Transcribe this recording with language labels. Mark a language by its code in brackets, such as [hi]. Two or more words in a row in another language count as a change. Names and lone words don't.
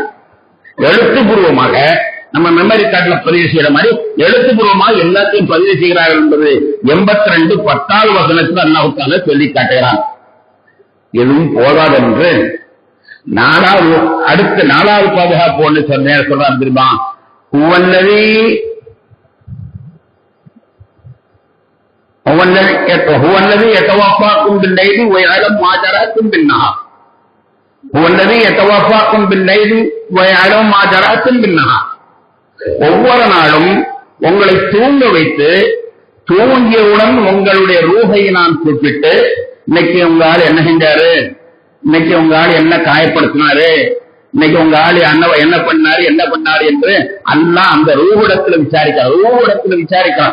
[ta] எழுத்துப்பூர்வமாக நம்ம [en] memory cardல [ta] பதிவு செய்யற மாதிரி எழுத்துப்பூர்வமாக எல்லாத்தையும் பதிவு செய்கிறார்கள் என்பது 82 10வது வசனத்தில் [ar] الله تعالى [ta] சொல்லி காட்டுகிறான். எதுவும் போதாது என்று 4வது பாதுகாப்பு ஒன்று சொல்றான் தெரியுமா? [ar] هو الذي يتوفاكم بالليل ويعلم ما جرأتم بالنهار. هو الذي يتوفاكم بالليل ويعلم ما جرأتم بالنهار. [ta] ஒவ்வொரு நாளும் உங்களை தூங்க வைத்து தூங்கியவுடன் உங்களுடைய ரூஹை நான் கூப்பிட்டு, இன்னைக்கு உங்க ஆள் என்ன செஞ்சாரு, இன்னைக்கு உங்க ஆள் என்ன காயப்படுத்தினாரு, இன்னைக்கு உங்க ஆள் என்ன பண்ணாரு என்று அல்லாஹ் அந்த ரூஹிடத்துல விசாரிக்கிறான்.